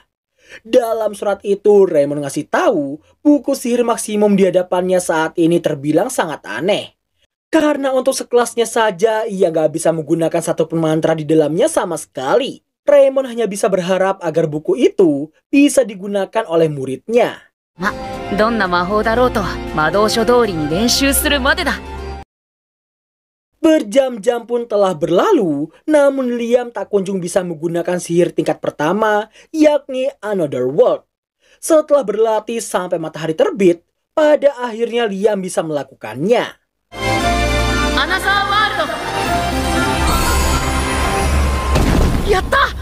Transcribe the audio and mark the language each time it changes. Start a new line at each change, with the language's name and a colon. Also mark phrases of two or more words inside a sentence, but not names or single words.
Indonesian: Dalam surat itu, Raymond ngasih tahu buku sihir maksimum di hadapannya saat ini terbilang sangat aneh. Karena untuk sekelasnya saja, ia nggak bisa menggunakan satupun mantra di dalamnya sama sekali. Raymond hanya bisa berharap agar buku itu bisa digunakan oleh muridnya.
Japanese: どんな魔法だろうと魔導書通りに練習するまでだ。
Indonesian: Berjam-jam pun telah berlalu, namun Liam tak kunjung bisa menggunakan sihir tingkat pertama, yakni Another World. Setelah berlatih sampai matahari terbit, pada akhirnya Liam bisa melakukannya. Another World! Yatta!